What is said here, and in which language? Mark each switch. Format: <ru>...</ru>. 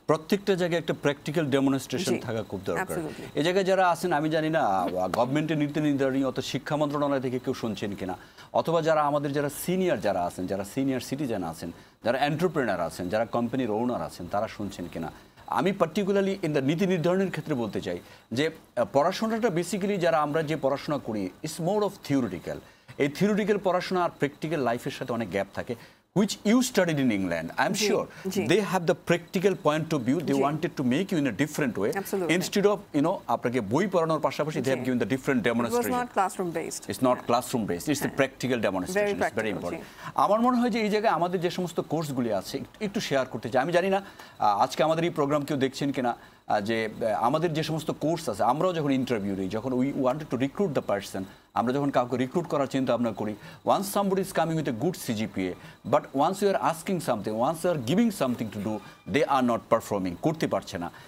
<bn>প্রত্যেকটা জায়গায় একটা প্র্যাকটিক্যাল ডেমনস্ট্রেশন থাকা খুব দরকার। এই জায়গায় যারা আছেন, আমি জানি না গভর্নমেন্টের নীতি নির্ধারণী অথবা শিক্ষা মন্ত্রণালয় থেকে কেউ শুনছেন কিনা, অথবা আমাদের যারা সিনিয়র যারা আছেন, যারা সিনিয়র সিটিজেন আছেন, যারা এন্টারপ্রেনার আছেন, যারা কোম্পানির ওনার আছেন, তারা শুনছেন কিনা। আমি পার্টিকুলারলি ইন দ্য নীতি নির্ধারণের ক্ষেত্রে বলতে চাই যে পড়াশোনাটা বেসিক্যালি আমরা যে পড়াশোনা করি</bn> <en>It's more of theoretical.</en> <bn>এই থিওরিটিক্যাল পড়াশোনা আর প্র্যাকটিক্যাল লাইফের সাথে অনেক গ্যাপ থাকে,</bn> <en>which you studied in England. I'm sure they have the practical point of view. They wanted to make you in a different way. Absolutely. Instead of,</en> <bn>আপনাকে বই পড়ানোর পাশাপাশি</bn> <en>they have given the different demonstration. It was not classroom based. It's not classroom based. It's the practical demonstration. It's very important.</en> <bn>আমার মনে হয় যে এই জায়গায় আমাদের যে সমস্ত কোর্সগুলি আছে একটু শেয়ার করতে চাই। আমি জানি না আজকে আমাদের এই প্রোগ্রাম কেউ দেখছেন কিনা, যে আমাদের যে সমস্ত কোর্স আছে, আমরাও যখন ইন্টারভিউ দিই, যখন</bn> <en>we wanted to recruit the person,</en> <bn>আমরা যখন কাউকে রিক্রুট করার চিন্তা ভাবনা করি,</bn> <en>once somebody is coming with a good CGPA, but once you are asking something, once you are giving something to do, they are not performing,</en> <bn>করতে পারছে না।</bn>